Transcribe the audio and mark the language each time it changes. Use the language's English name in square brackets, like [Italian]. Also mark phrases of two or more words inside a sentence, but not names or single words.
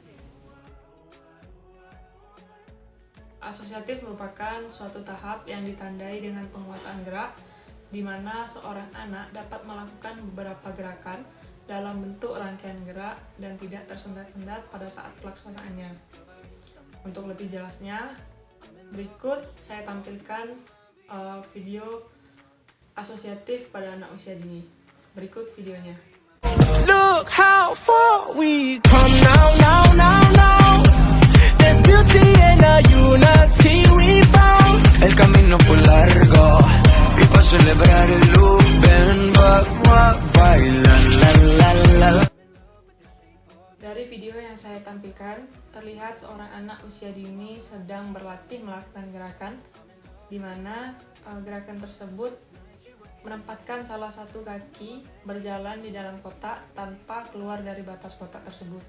[Indonesian] Asosiatif merupakan suatu tahap yang ditandai dengan penguasaan gerak, di mana seorang anak dapat melakukan beberapa gerakan dalam bentuk rangkaian gerak dan tidak tersendat-sendat pada saat pelaksanaannya. Untuk lebih jelasnya, berikut saya tampilkan video asosiatif pada anak usia dini. Berikut videonya. [English] Look how far we come now. There's beauty in the unity we found. [Spanish] El camino por largo y para celebrar el [English] loop and [Spanish] baila la. [Indonesian] Dari video yang saya tampilkan, terlihat seorang anak usia dini sedang berlatih melakukan gerakan, di mana gerakan tersebut menempatkan salah satu kaki berjalan di dalam kotak tanpa keluar dari batas kotak tersebut.